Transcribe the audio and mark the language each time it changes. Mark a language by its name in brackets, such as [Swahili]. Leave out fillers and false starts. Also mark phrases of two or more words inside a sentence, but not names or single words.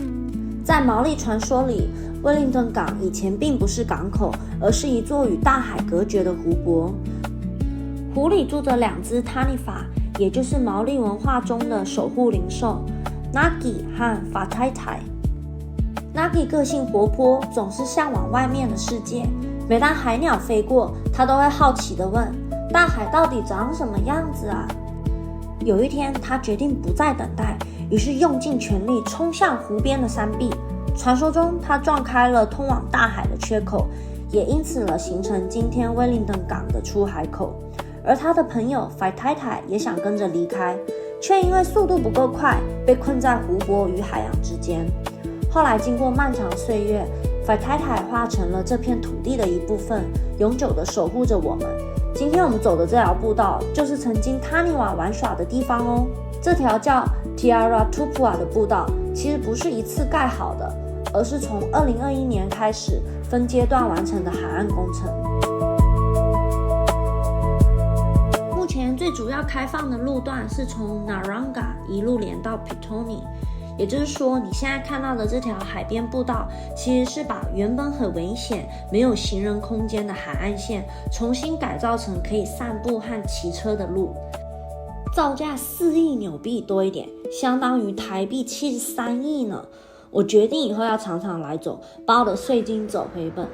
[Chinese] 在毛利傳說裡，威靈頓港以前並不是港口，而是一座與大海隔絕的湖泊。湖裡住着2隻 Taniwha， 也就是毛利文化中的守護靈獸 Nagi 和 Fataitai。Nagi 個性活潑，總是向往外面的世界。每當海鳥飛過，他都會好奇地問：大海到底長什麼樣子啊？有一天，他決定不再等待，於是用盡全力衝向湖邊的山壁。傳說中，他撞開了通往大海的缺口，也因此了形成今天威靈頓港的出海口。而他的朋友 Fataitai 也想跟着離開，卻因為速度不夠快，被困在湖泊與海洋之間。後來經過漫長歲月， Fataitai 化成了這片土地的一部分，永久地守護着我們。今天我們走的這條步道，就是曾經 Taniwha 玩耍的地方哦。這條叫 Tierra Tupua 的步道，其實不是一次蓋好的，而是從2021年開始分階段完成的海岸工程。目前最主要開放的路段是從 Naranga 一路連到 Petone， 也就是說，你現在看到的這條海邊步道，其實是把原本很危險、沒有行人空間的海岸線，重新改造成可以散步和騎車的路。造價4億紐幣多一點，相當於台幣73億呢。我決定以後要常常來走，把我的稅金走回本。